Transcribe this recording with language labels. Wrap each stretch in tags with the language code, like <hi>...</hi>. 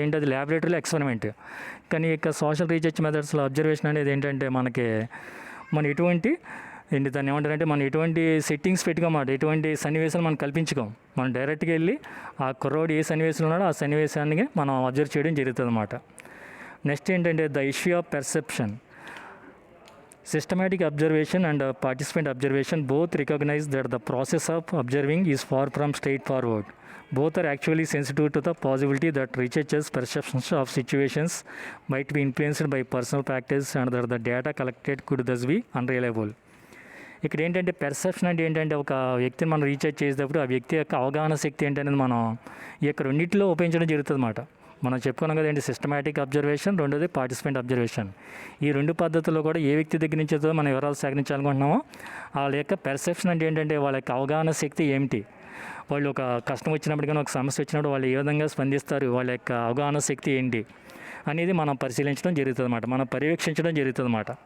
<te>ఏంటి అది ల్యాబొరేటరీలో ఎక్స్పెరిమెంట్. కానీ ఇక సోషల్ రీసెర్చ్ మెథడ్స్లో అబ్జర్వేషన్ అనేది ఏంటంటే మనం ఎటువంటి దాన్ని ఏమంటారంటే మనం ఎటువంటి సెట్టింగ్స్ పెట్టుకోమాట, ఎటువంటి సన్నివేశాలు మనం కల్పించుకోం. మనం డైరెక్ట్గా వెళ్ళి ఆ కుర్రోడు ఏ సన్నివేశంలో ఉన్నాడో ఆ సన్నివేశాన్ని మనం అబ్జర్వ్ చేయడం జరుగుతుంది అన్నమాట.</te> <en>next</en> <te>ఏంటంటే</te> <en>The issue of perception. Systematic observation and participant observation both recognize that the process of observing is far from straightforward. Both are actually sensitive to the possibility that researchers' perceptions of situations might be influenced by personal practice and that the data collected could thus be unreliable.</en> <te>ఇక్కడ ఏంటంటే perception అంటే ఏంటంటే ఒక వ్యక్తిని మనం research చేసేటప్పుడు ఆ వ్యక్తి యొక్క అవగాహన శక్తి ఏంటనేది మనం ఈ యొక్క రెండింటిలో ఉపయోగించడం జరుగుతుంది అన్నమాట. మనం చెప్పుకున్నాం కదా సిస్టమాటిక్ అబ్జర్వేషన్, రెండోది పార్టిసిపెంట్ అబ్జర్వేషన్. ఈ 2 పద్ధతుల్లో కూడా ఏ వ్యక్తి దగ్గర నుంచి అయితే మనం వివరాలు సేకరించాలనుకుంటున్నామో వాళ్ళ యొక్క పెర్సెప్షన్ అంటే ఏంటంటే వాళ్ళ యొక్క అవగాహన శక్తి ఏమిటి, వాళ్ళు ఒక కష్టం వచ్చినప్పుడు కానీ ఒక సమస్య వచ్చినప్పుడు వాళ్ళు ఏ విధంగా స్పందిస్తారు, వాళ్ళ యొక్క అవగాహన శక్తి ఏంటి అనేది మనం పరిశీలించడం జరుగుతుంది అన్నమాట, మనం పర్యవేక్షించడం జరుగుతుంది అన్నమాట.</te>